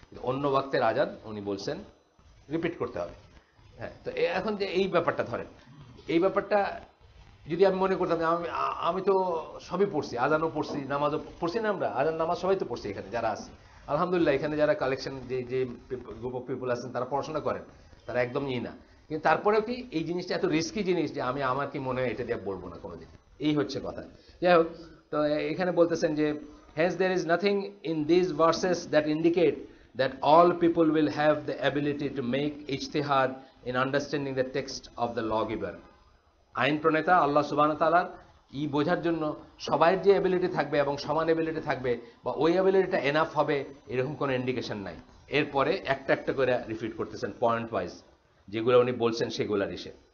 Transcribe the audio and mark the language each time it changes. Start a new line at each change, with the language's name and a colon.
Bangla: অন্য ওয়াক্তের আজান উনি বলছেন রিপিট করতে হবে। হ্যাঁ, তো এখন যে এই ব্যাপারটা ধরেন, এই ব্যাপারটা যদি আমি মনে করতাম যে আমি তো সবই পড়ছি, আজানও পড়ছি, নামাজও পড়ছি না, আমরা আজান নামাজ সবাই তো পড়ছি এখানে যারা আছে আলহামদুলিল্লাহ। এখানে যারা কালেকশন যে যে গ্রুপ অফ পিপল আছেন তারা পড়াশোনা করেন, তারা একদম না। কিন্তু তারপরেও কি এই জিনিসটা এত রিস্কি জিনিস যে আমি আমার কি মনে হয় এটা দিয়ে বলবো না কোনোদিন, এই হচ্ছে কথা। যাই হোক, তো এখানে বলতেছেন যে
English: hence there is nothing in these verses that indicate that all people will have the ability to make ijtihad in understanding the text of the lawgiver.
Bangla: আইন প্রণেতা আল্লাহ সুবহানাহু ওয়া তাআলার বোঝার জন্য সবাইয়ের যে এবিলিটি থাকবে এবং সমান এবিলিটি থাকবে বা ওই এবিলিটিটা এনাফ হবে এরকম কোনো ইন্ডিকেশন নাই। এরপরে একটা একটা করে রিপিট করতেছেন পয়েন্ট ওয়াইজ, যেগুলো উনি বলছেন সেগুলার ইসে।